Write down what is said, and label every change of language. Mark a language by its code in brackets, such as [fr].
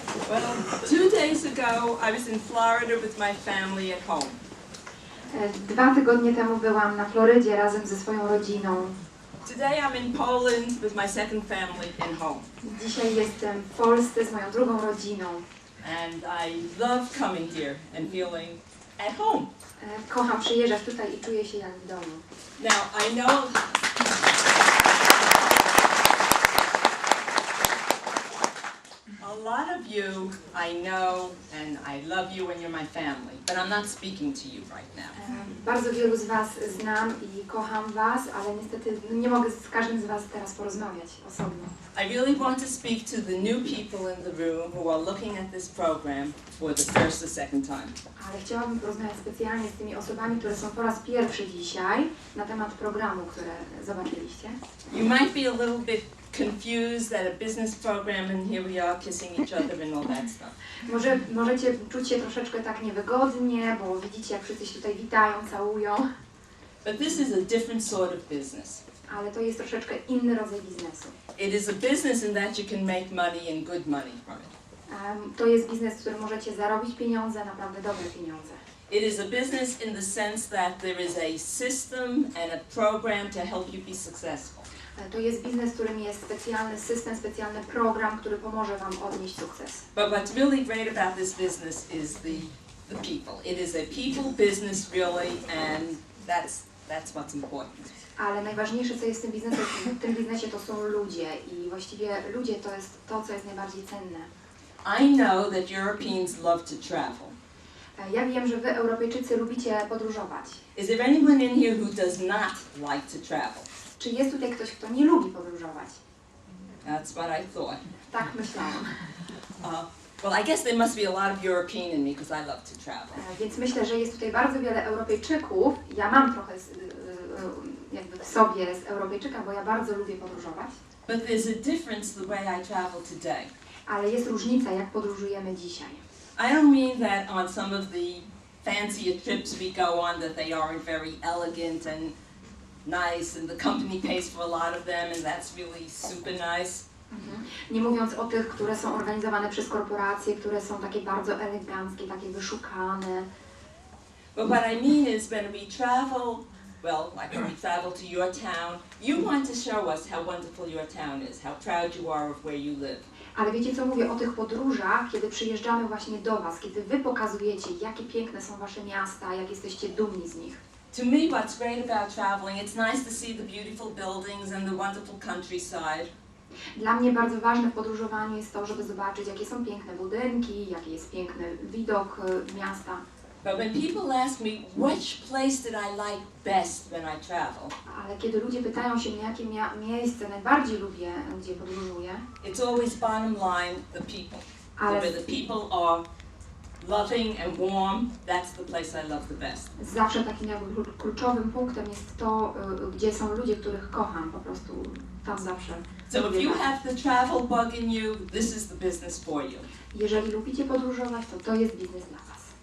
[en] Well, 2 days ago, I was in Florida with my family at home. [pl] 2 tygodnie temu byłam na Florydzie razem ze swoją rodziną. [en] Today I'm in Poland with my second family in home. [pl] Dzisiaj jestem w Polsce z moją drugą rodziną. [en] And I love coming here and feeling at home. [pl] Kocham przyjeżdżać tutaj i czuję się jak w domu. [en] Now, I know a lot of you I know and I love you and you're my family, but I'm not speaking to you right now. [pl] Bardzo wielu z Was znam i kocham Was, ale niestety nie mogę z każdym z Was teraz porozmawiać osobno. [en] I really want to speak to the new people in the room who are looking at this program for the first or second time. [pl] Ale chciałabym porozmawiać specjalnie z tymi osobami, które są po raz pierwszy dzisiaj na temat programu, które zobaczyliście. [en] You might be a little bit confused at a business program and here we are kissing each other and all that stuff. [pl] Możecie czuć się troszeczkę tak niewygodnie, bo widzicie, jak wszyscy się tutaj witają, całują. [en] But this is a different sort of business. [pl] Ale to jest troszeczkę inny rodzaj biznesu. [en] It is a business in that you can make money and good money from it. [pl] To jest biznes, w którym możecie zarobić pieniądze, naprawdę dobre pieniądze. [en] It is a business in the sense that there is a system and a program to help you be successful. [pl] To jest biznes, w którym jest specjalny system, specjalny program, który pomoże Wam odnieść sukces. [en] But what's really great about this business is the people. It is a people business really, and that's what's important. [pl] Ale najważniejsze, co jest w tym biznesie, to są ludzie i właściwie ludzie to jest to, co jest najbardziej cenne. [en] I know that Europeans love to travel. [pl] Ja wiem, że Wy, Europejczycy, lubicie podróżować. [en] Is there anyone in here who does not like to travel? [pl] Czy jest tutaj ktoś, kto nie lubi podróżować? [en] That's what I thought. [pl] Tak myślałam. [en] Well, I guess there must be a lot of European in me because I love to travel. [pl] Więc myślę, że jest tutaj bardzo wiele Europejczyków. Ja mam trochę jakby w sobie z Europejczyka, bo ja bardzo lubię podróżować. [en] But there's a difference the way I travel today. [pl] Ale jest różnica, jak podróżujemy dzisiaj. [en] I don't mean that on some of the fancier trips we go on that they aren't very elegant and nice and the company pays for a lot of them and that's really super nice. [pl] Nie mówiąc o tych, które są organizowane przez korporacje, które są takie bardzo eleganckie, takie wyszukane. [en] But what I mean is when we travel, well, like when we travel to your town, you want to show us how wonderful your town is, how proud you are of where you live. [pl] Ale wiecie co mówię o tych podróżach, kiedy przyjeżdżamy właśnie do Was, kiedy Wy pokazujecie, jakie piękne są Wasze miasta, jak jesteście dumni z nich. [en] To me, what's great about traveling, it's nice to see the beautiful buildings and the wonderful countryside. [pl] Dla mnie bardzo ważne w podróżowaniu jest to, żeby zobaczyć, jakie są piękne budynki, jaki jest piękny widok miasta. [en] But when people ask me which place did I like best when I travel, [pl] Ale kiedy ludzie pytają się mnie, jakie miejsce najbardziej lubię, gdzie podróżuję, [en] it's always bottom line the people. [pl] Ale- [en] Where the people are loving and warm, that's the place I love the best. [pl] Zawsze takim jakby kluczowym punktem jest to, gdzie są ludzie, których kocham, po prostu tam zawsze. [en] So if [pl] lubię [en] you [pl] tak. [en] have the travel bug in you, this is the business for you. [pl] Jeżeli lubicie podróżować, to jest biznes dla was.